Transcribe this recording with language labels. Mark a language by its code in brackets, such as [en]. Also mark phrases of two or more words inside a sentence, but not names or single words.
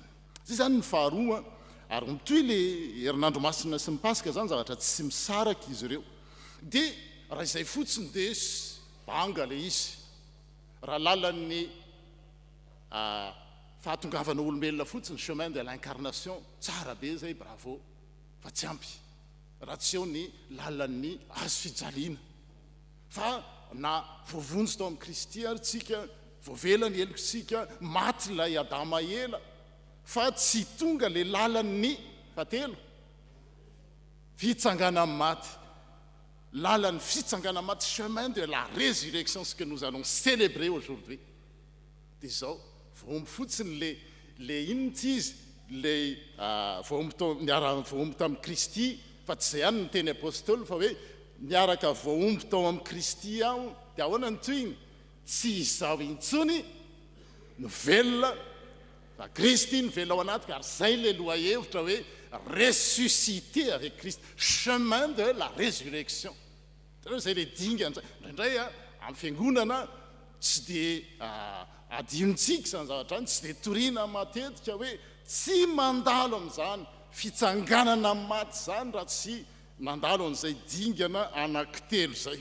[mg] Zay zany ny faharoa, ary mitoy le herinandro masina sy mipasika zany zavatra tsy misaraka izy ireo. Dia raha izay fotsiny dia banga le izy. Raha lalan'ny fahatongavana olombelona fotsiny, [fr] chemin de l'incarnation, [mg] tsara be zay, bravo, fa tsy ampy raha tsy eo ny lalan'ny azo fijaliana. Fa na voavonjy tao amin'ny Kristy ary tsika, voavela ny helokitsika, maty lay Adama ela, fa tsy tonga le lalan'ny fatelo fitsangana amin'ny maty. Lalan'ny fitsangana maty, [fr] chemin de la résurrection, ce que nous allons célébrer aujourd'hui. [mg] Dia zao voaomby fotsiny le inona tsy izy, le voaomby tamin'ny Kristy, fa tsy zay ihany ny teny apôstôly, fa hoe miaraka voaomby tao amin'ny Kristy aho, dia ahoana ny toyiny? Tsy izao intsony no velona, fa Kristy ny velona ao anaty, car zay le lohahevitra hoe [fr] ressuscité avec Christ, chemin de la résurrection. [mg] Zay le dinga indray amin'ny fiangonana tsy dia adiontsika zany zavatra, tsy dia toriana matetika hoe tsy mandalo amin'izany fitsanganana amin'ny maty zany raha tsy mandalo an'izay dingana anankitelo zay.